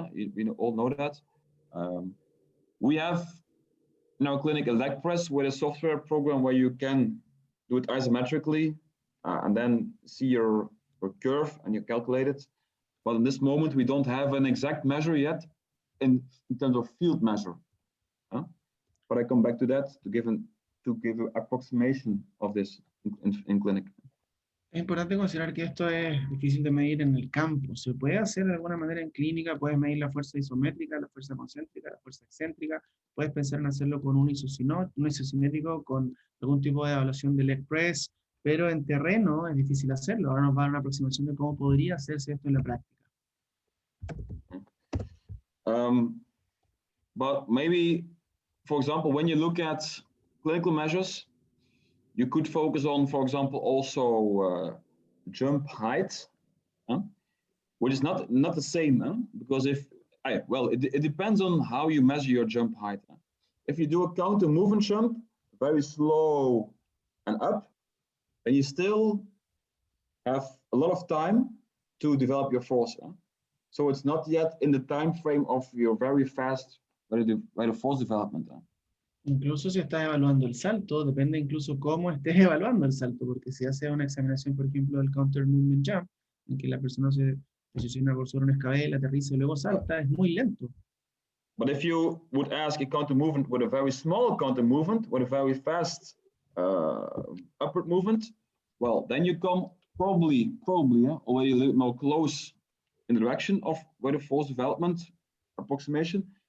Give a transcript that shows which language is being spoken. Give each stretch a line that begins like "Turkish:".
English: We all know that. We have in our clinic a leg press with a software program where you can do it isometrically and then see your curve and you calculate it. But in this moment, we don't have an exact measure yet in terms of field measure. But I come back to that to give an approximation of this in clinic.
Spanish: Es importante considerar que esto es difícil de medir en el campo. Se puede hacer de alguna manera en clínica, puedes medir la fuerza isométrica, la fuerza concéntrica, la fuerza excéntrica, puedes pensar en hacerlo con un isosimétrico, con algún tipo de evaluación de leg press, pero en terreno es difícil hacerlo. Ahora nos va a dar una aproximación de cómo podría hacerse esto en la práctica.
English: But maybe, for example, when you look at clinical measures, you could focus on, for example, also jump height, which is not the same, because it depends on how you measure your jump height. If you do a counter movement jump, very slow and up, then you still have a lot of time to develop your force. So it's not yet in the time frame of your very fast rate of force development.
Spanish: Incluso si estás evaluando el salto, depende incluso cómo estés evaluando el salto, porque si haces una examinación, por ejemplo, del counter movement jump, en que la persona se posiciona por sobre una escabel, aterriza y luego salta, es muy lento.
English: But if you would ask a counter movement with a very small counter movement, with a very fast upward movement, well, then you come probably already a little more close in the direction of where the force development approximation.